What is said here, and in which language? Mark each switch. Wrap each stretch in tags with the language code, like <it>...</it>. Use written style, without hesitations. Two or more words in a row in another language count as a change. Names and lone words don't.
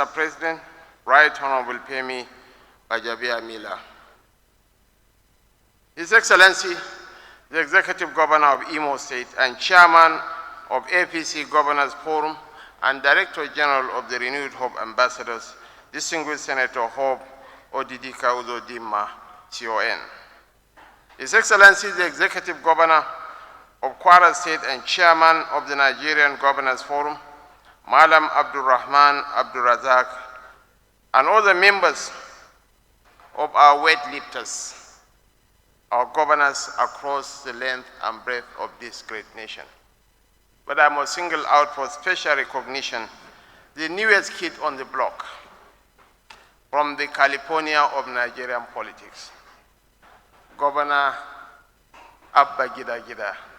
<en>President, Right Honorable Femi Gbajabiamila, His Excellency, the Executive Governor of Imo State and Chairman of APC Governors Forum and Director General of the Renewed Hope Ambassadors, distinguished Senator Hope Odidika Uzodimma, CON, His Excellency the Executive Governor of Kwara State and Chairman of the Nigerian Governors Forum, Malam Abdulrahman Abdulrazak, and all the members of our weightlifters, our governors across the length and breadth of this great nation. But I must single out for special recognition the newest kid on the block from the California of Nigerian politics, Governor Abba Gida Gida.</en>